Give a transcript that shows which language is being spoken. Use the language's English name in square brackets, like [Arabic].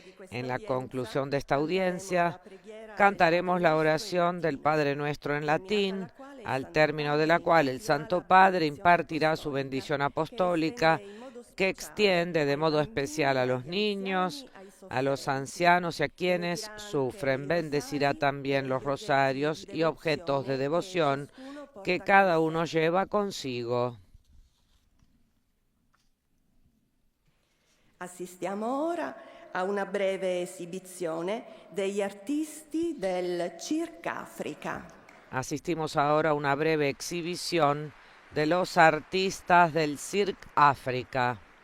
[Spanish] En la conclusión de esta audiencia, cantaremos la oración del Padre Nuestro en latín, al término de la cual el Santo Padre impartirá su bendición apostólica, que extiende de modo especial a los niños, a los ancianos y a quienes sufren. Bendecirá también los rosarios y objetos de devoción que cada uno lleva consigo. [Italian] Assistiamo ora a una breve esibizione degli artisti del Circa Africa. [Spanish] Asistimos ahora a una breve exhibición de los artistas del Cirque África.